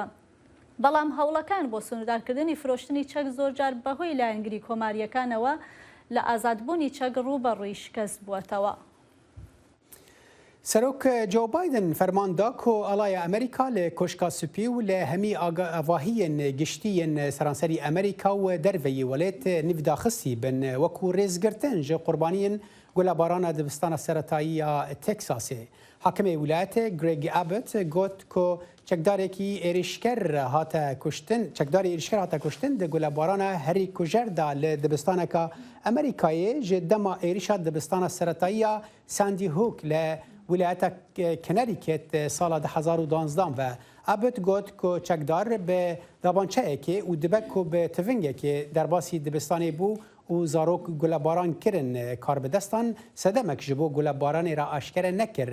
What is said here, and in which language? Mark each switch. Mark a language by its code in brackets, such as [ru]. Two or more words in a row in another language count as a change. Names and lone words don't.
[ckb] بەڵام هەوڵەکان بۆ سنوردارکردنی فرۆشتنی چەک زۆرجار بەهۆی لایەنگری کۆماریەکانەوە لە ئازادبوونی چەک ڕوو بە ڕووی شکست بووەتەوە. [ku] سەرۆک جۆ بایدن فەرماندا کو ئەڵایە ئەمریکا لە کۆشکا سوپی و لە هەمی ئاڤاهیên گشتیên سەرانسەری ئەمریکا و دەرڤەیی وەلێت نیڤداخستی بن وەکو ڕێزگرتن ji قوربانیên گولەبارانە dibistana seretayiya Texasê. Hakimê wilayetê Greg Abbott got ku çekdarekî êrişker hate kuştin, çekdarê êrişker hate kuştin di gulebarana herî kujer da li dibistaneka Amerîkayê ji dema êrişa dibistana seretayiya Sandy Hook li wilayeta Connecticut sala 2012 ve Abbott got ku çekdar bi dabançeyekê û dibe ku bi tivingekê derbasî dibistanê bû û zarok gulebaran kirin karbidestan sedemek ji bo gulebaranê re aşkere nekir.